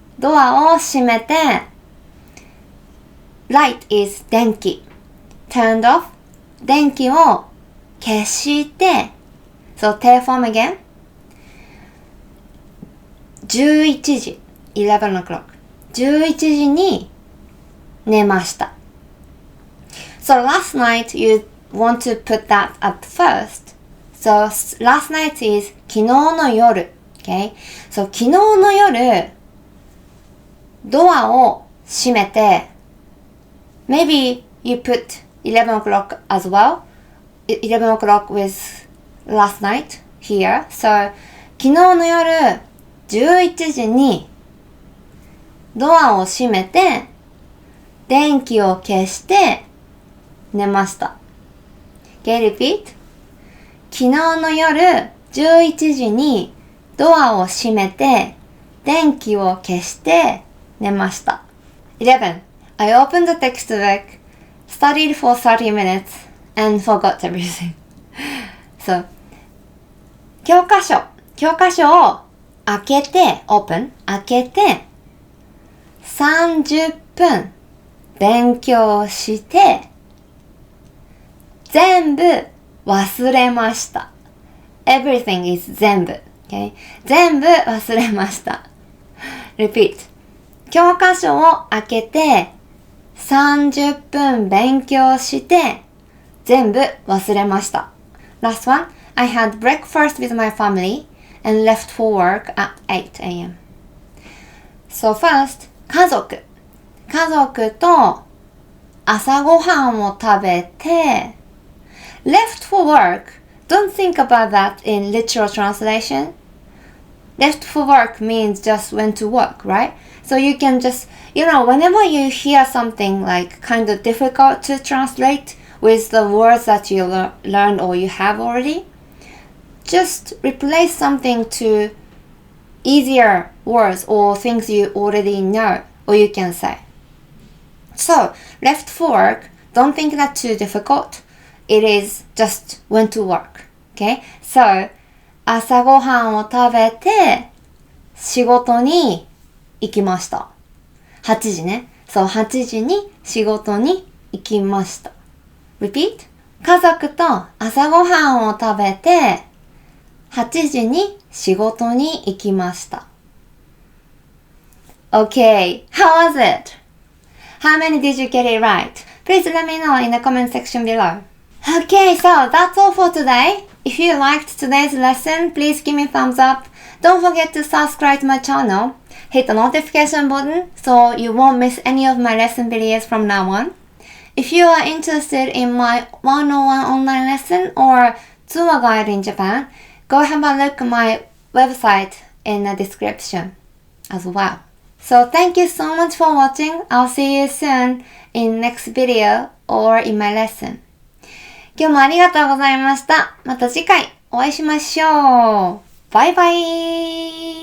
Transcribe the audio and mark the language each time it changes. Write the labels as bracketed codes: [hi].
[ja] ドアを閉めて [en] light is 電気 turned off [ja] 電気を消して [en] so telephone again 11時11 o'clock [ja] 11時に寝ました [en] So last night you want to put that at first So last night is [ja] 昨日の夜 [en] Okay? So [ja] 昨日の夜ドアを閉めて [en] Maybe you put 11 o'clock as well 11 o'clock with last night here So [ja] 昨日の夜11時にドアを閉めて電気を消して寝ました。 [en] Okay, repeat. [ja] 昨日の夜11時にドアを閉めて電気を消して寝ました。 [en] 11. I opened the textbook, studied for 30 minutes, and forgot everything. [ja] So, 教科書を開けて、open, 開けて、30分勉強して、全部忘れました。 [en] Everything is 全部。 Okay? [ja] 全部忘れました。 [en] Repeat. [ja] 教科書を開けて、30分勉強して、全部忘れました。 [en] Last one. I had breakfast with my family and left for work at 8 a.m. So first, [ja] 家族と朝ごはんを食べて [en] left for work. Don't think about that in literal translation. Left for work means just went to work, right? So you can just, whenever you hear something like kind of difficult to translate with the words that you learned or you have already, just replace something to easier words or things you already know or you can say. So, left for work, don't think that too difficult. It is just went to work. Okay? [ja] So, 朝ごはんを食べて仕事に行きました。8時ね。そう、8時に仕事に行きました。 [en] Repeat. [ja] 家族と朝ごはんを食べて8時に仕事に行きました。 [en] Okay, how was it? How many did you get it right? Please let me know in the comment section below. Okay, so that's all for today. If you liked today's lesson, please give me a thumbs up. Don't forget to subscribe to my channel. Hit the notification button so you won't miss any of my lesson videos from now on. If you are interested in my one-on-one online lesson or tour guide in Japan, go have a look at my website in the description as well. So thank you so much for watching. I'll see you soon in next video or in my lesson. [ja] 今日もありがとうございました。また次回お会いしましょう。バイバイ。